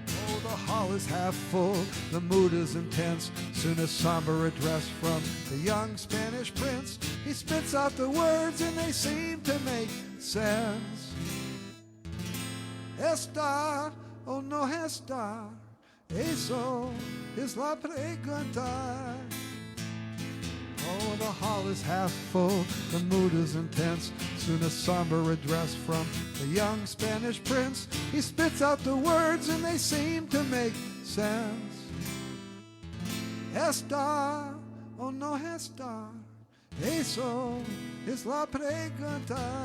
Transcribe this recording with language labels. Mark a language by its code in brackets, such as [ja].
[en] Oh, the hall is half full, the mood is intense. Soon a somber address from the young Spanish prince. He spits out the words and they seem to make sense. [es] Esta o no esta, eso es la pregunta. [en] Oh, the hall is half full, the mood is intense. Soon a somber address from the young Spanish prince. He spits out the words and they seem to make sense. [es] Esta o no esta, eso es la pregunta.